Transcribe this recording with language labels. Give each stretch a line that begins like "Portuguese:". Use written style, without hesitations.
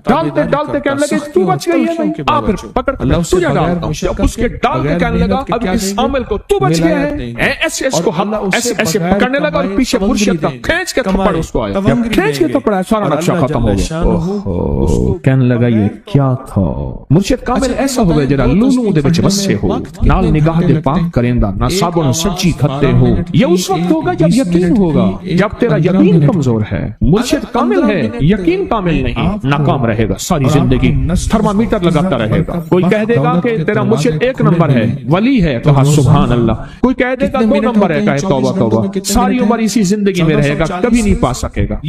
Urdu: ڈالتے ڈالتے کہنے لگے تو بچ گئی ہے نہیں, آپ پھر پکڑ کے تجھے ڈالتا ہوں. جب اس کے ڈال کے کہنے لگا اب اس عامل کو تو بچ گیا ہے, ایسے اس کو ایسے پکڑنے لگا اور پیچھے مرشد کا کھینچ کے تھپڑ اس کو آیا. جب کھینچ کے تھپڑا سارا نقشہ ختم ہو گیا. کہنے لگا یہ کیا تھا.
Punjabi: مرشد کامل ایسا ہوگا جڑا لولو دے وچ وسے ہو, نال نگاہ دے پاک کریندا, نہ صابن سچی کھتے ہو.
Urdu: یہ اس وقت ہوگا جب یقین ہوگا, جب تیرا یقین کمزور ہے. مرشد کامل ہے, یقین کامل نہیں, ناکام رہے گا ساری زندگی, تھرمامیٹر لگاتا رہے گا. کوئی کہہ دے گا کہ تیرا مرشد 1 نمبر ہے, ولی ہے, کہا سبحان اللہ. کوئی کہہ دے گا 2 نمبر ہے, کہے توبہ توبہ. ساری عمر اسی زندگی میں رہے گا, کبھی نہیں پا سکے گا.